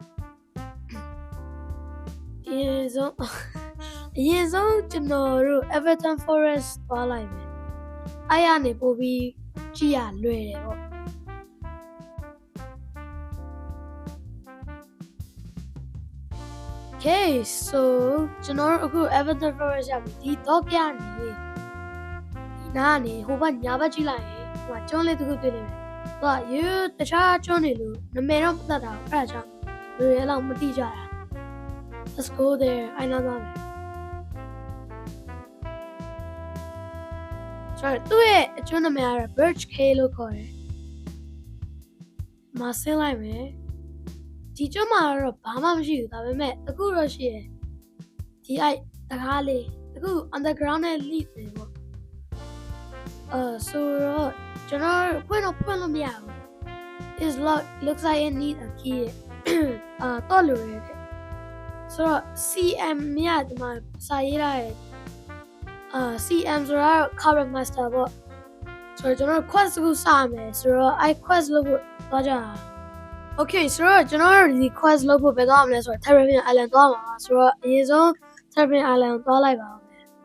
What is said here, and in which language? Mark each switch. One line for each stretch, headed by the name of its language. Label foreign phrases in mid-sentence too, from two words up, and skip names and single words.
Burmese: အရင်ဆုံးကျွန်တော်တို့ Everton Forest သွားလိုက်မယ်အဲ့ရနေပို့ပြီးကြည့်ရလွယ်တယ်ပေါ့ Okay so ကျွန်တော်အခု Everton Forest ရပြီဒီတော့ပြနေဒီနားနေဟိုဘက်ညာဘက်ကြည့်လိုက်ရင်ဟိုကျွန်းလေးတစ်ခုတွေ့နေမယ်ဟိုကတခြားကျွန်းတွေလို့နာမည်တော့မသိတာဘူးအဲ့ဒါကြောင့်လူတွေအဲ့လောက်မသိကြတာ
English: Let's go there
Burmese: အဲ့နားသွားမယ်ဆိုတော့သူ့ရဲ့အကျွန်းနာမည်ကတော့ Birch Cay လို့ခေါ်တယ် မဆင်းလိုက်မယ်ဒီကျွန်းမှာတော့ဘာမှမရှိဘူးဒါပေမဲ့အခုတော့ရှိတယ်ဒီအဲ့တကားလေးအခု underground နဲ့ lead နေပေါ့ ဆိုတော့ကျွန်တော်ဖွင့်လို့မရဘူး
English: is looks like it need a key
Burmese: တော့လို့ရတယ်ဆိုတော့ CM မြတ်ဒီမှာစာရေးရတယ်CM ဆိုတာ
English: Current Master
Burmese: ပေါ့ဆိုတော့ကျွန်တော် quest ကိုစမယ်ဆိုတော့အဲ့ quest လုပ်ဖို့သွားကြတာOkay ဆိုတော့ကျွန်တော်ဒီ quest လုပ်ဖို့ပဲသွားရမလဲဆိုတော့ Terraform Island သွားမှာပါဆိုတော့အရင်ဆုံး Terraform Island ကိုသွားလိုက်ပါဦးမယ်